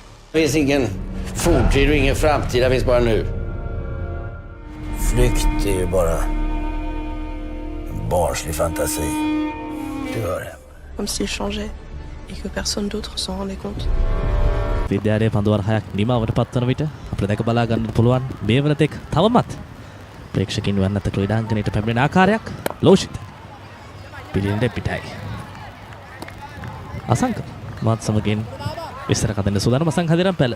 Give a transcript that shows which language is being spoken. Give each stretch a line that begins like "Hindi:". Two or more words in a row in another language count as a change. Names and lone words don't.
Swedish: Det finns ingen forntid och ingen framtid, det finns bara nu. Flykt är ju bara en barnslig fantasi. Du hör det.
French: Comme s'il changeait et que personne d'autre s'en rendait compte.
Sinhala: විද්‍යාලයේ පන්දුවර 6ක් නිමාවට පත්වන විට අපිට දැක බලා ගන්නට පුළුවන් මේ වනතෙක් තවමත් ප්‍රේක්ෂකින් වන්නත් ක්‍රීඩාංගණයට පැමිණෙන ආකාරයක් ලෝෂිත පිළිඳ පිටයි අසංක මාත් සමගින් විස්තර කතන්න සූදානම් අසංක හදිරම් පැල